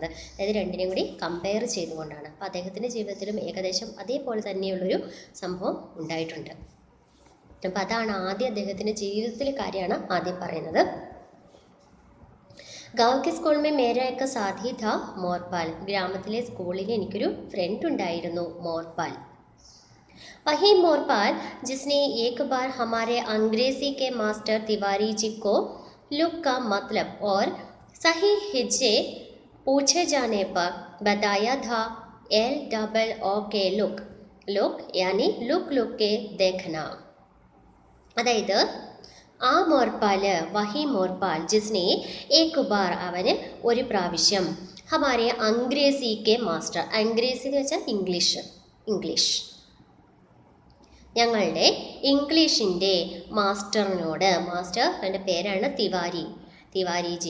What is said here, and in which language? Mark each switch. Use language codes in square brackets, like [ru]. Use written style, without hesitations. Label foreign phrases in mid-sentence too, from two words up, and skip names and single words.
[ml] അതായത് രണ്ടിനെയും കൂടി കമ്പയർ ചെയ്തുകൊണ്ടാണ്. അപ്പോൾ അദ്ദേഹത്തിൻ്റെ ജീവിതത്തിലും ഏകദേശം അതേപോലെ തന്നെയുള്ളൊരു സംഭവം ഉണ്ടായിട്ടുണ്ട്. അപ്പോൾ അതാണ് ആദ്യം അദ്ദേഹത്തിൻ്റെ ജീവിതത്തിലെ കാര്യമാണ് ആദ്യം പറയുന്നത്. [hi] गाँव के स्कूल में मेरा एक साथी था मोरपाल. [ml] ഗ്രാമത്തിലെ സ്കൂളിൽ എനിക്കൊരു ഫ്രണ്ട് ഉണ്ടായിരുന്നു, മോർപാൽ. [hi] वही मोरपाल जिसने एक बार हमारे अंग्रेजी के मास्टर तिवारी जी को लुक का मतलब और सही हिज्जे पूछे जाने पर बताया था LOO के लुक यानी लुक के देखना. [ml] അതായത് ആ [hi] वही मोरपाल जिसने एक बार, [ml] അവന് ഒരു പ്രാവശ്യം, [hi] हमारे अंग्रेज़ी के मास्टर, [ml] അംഗ്രേസി എന്ന് വെച്ചാൽ ഇംഗ്ലീഷ്, ഞങ്ങളുടെ ഇംഗ്ലീഷിൻ്റെ മാസ്റ്ററിനോട്, മാസ്റ്റർ എൻ്റെ പേരാണ് തിവാരിജി.